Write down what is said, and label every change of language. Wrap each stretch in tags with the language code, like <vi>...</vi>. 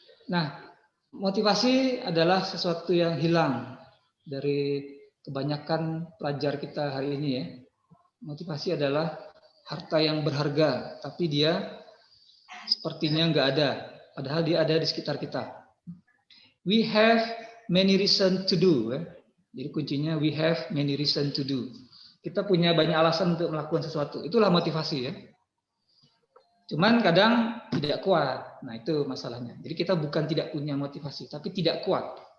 <id>Nah, motivasi adalah sesuatu yang hilang dari kebanyakan pelajar kita hari ini ya. Motivasi adalah harta yang berharga, tapi dia sepertinya nggak ada, padahal dia ada di sekitar kita.</id> <en>We have many reason to do.</en> <id>Jadi kuncinya</id> <en>we have many reason to do.</en> <id>Kita punya banyak alasan untuk melakukan sesuatu. Itulah motivasi ya. Cuman kadang tidak kuat. Nah itu masalahnya. Jadi kita bukan tidak punya motivasi, tapi tidak kuat.</id>